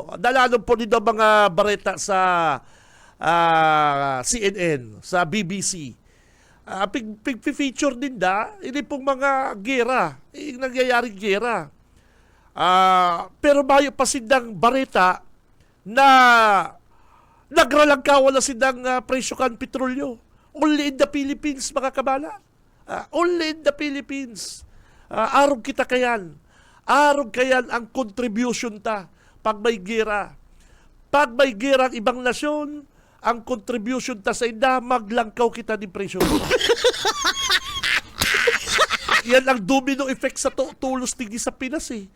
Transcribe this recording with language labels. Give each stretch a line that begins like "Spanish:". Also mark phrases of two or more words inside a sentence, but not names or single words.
Bikol: Dalanon po din do mga bareta sa CNN, sa BBC. Pig-feature din hindi pong mga gera, nangyayaring gera. Pero mayo pa sindang bareta na nagralangkawan na sindang presyo kan petrolyo.
English: Only in the Philippines, mga kabala. Only in the Philippines.
Bikol: Arog kita kayan. Arog kayan ang contribution ta pag may gera. Pag may gera ang ibang nasyon, ang contribution ta sa inda, maglangkaw kita ng presyo. Yan ang
English: domino effect
Bikol: sa tulos tigi sa Pinas eh.